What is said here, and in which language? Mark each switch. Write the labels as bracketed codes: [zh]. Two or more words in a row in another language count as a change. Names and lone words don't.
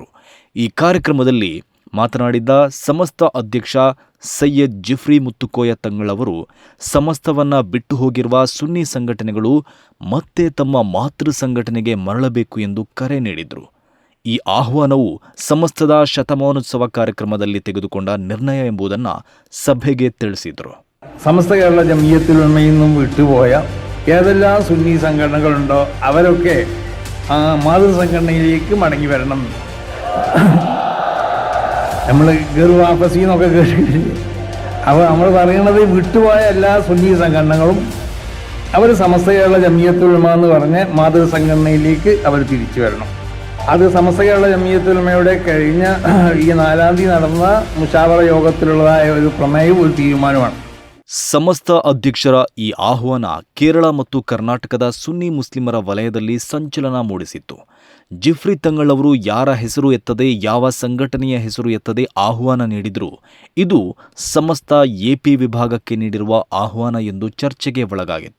[kn] ಈ ಕಾರ್ಯಕ್ರಮದಲ್ಲಿ ಮಾತನಾಡಿದ್ದ ಸಮಸ್ತ ಅಧ್ಯಕ್ಷ ಸೈಯದ್ ಜಿಫ್ರಿ ಮುತ್ತುಕೋಯ ತಂಗಳವರು ಸಮಸ್ತವನ್ನ ಬಿಟ್ಟು ಹೋಗಿರುವ ಸುನ್ನಿ ಸಂಘಟನೆಗಳು ಮತ್ತೆ ತಮ್ಮ ಮಾತೃ ಸಂಘಟನೆಗೆ ಮರಳಬೇಕು ಎಂದು ಕರೆ ನೀಡಿದರು. ಈ ಆಹ್ವಾನವು ಸಮಸ್ತದ ಶತಮಾನೋತ್ಸವ ಕಾರ್ಯಕ್ರಮದಲ್ಲಿ ತೆಗೆದುಕೊಂಡ ನಿರ್ಣಯ ಎಂಬುದನ್ನು ಸಭೆಗೆ ತಿಳಿಸಿದರು. [ml] സമസ്ത കേരള ജമിയത്തുൽ ഉലമയിൽ നിന്നും വിട്ടുപോയ ഏതെല്ലാം സുന്നി സംഘടനകളുണ്ടോ അവരൊക്കെ മാതൃസംഘടനയിലേക്ക് മടങ്ങി വരണം. നമ്മൾ ഗർവാഫസി എന്നൊക്കെ കേട്ടിട്ടില്ലേ? അപ്പോൾ നമ്മൾ പറയണത് വിട്ടുപോയ എല്ലാ സുന്നി സംഘടനകളും അവർ സമസ്ത കേരള ജമിയത്തുൽ ഉലമ എന്ന് പറഞ്ഞ് മാതൃസംഘടനയിലേക്ക് അവർ തിരിച്ചു വരണം. അത് സമസ്ത കേരള ജമിയത്തുൽ ഉലമയുടെ കഴിഞ്ഞ ഈ 4-ാം തീയതി നടന്ന മുശാവറ യോഗത്തിലുള്ളതായ ഒരു പ്രമേയവും ഒരു തീരുമാനമാണ്. [kn] ಸಮಸ್ತ ಅಧ್ಯಕ್ಷರ ಈ ಆಹ್ವಾನ ಕೇರಳ ಮತ್ತು ಕರ್ನಾಟಕದ ಸುನ್ನಿ ಮುಸ್ಲಿಮರ ವಲಯದಲ್ಲಿ ಸಂಚಲನ ಮೂಡಿಸಿತ್ತು. ಜಿಫ್ರಿ ತಂಗಳವರು ಯಾರ ಹೆಸರು ಎತ್ತದೆ, ಯಾವ ಸಂಘಟನೆಯ ಹೆಸರು ಎತ್ತದೆ ಆಹ್ವಾನ ನೀಡಿದ್ರು. ಇದು ಸಮಸ್ತ ಎಪಿ ವಿಭಾಗಕ್ಕೆ ನೀಡಿರುವ ಆಹ್ವಾನ ಎಂದು ಚರ್ಚೆಗೆ ಒಳಗಾಗಿತ್ತು.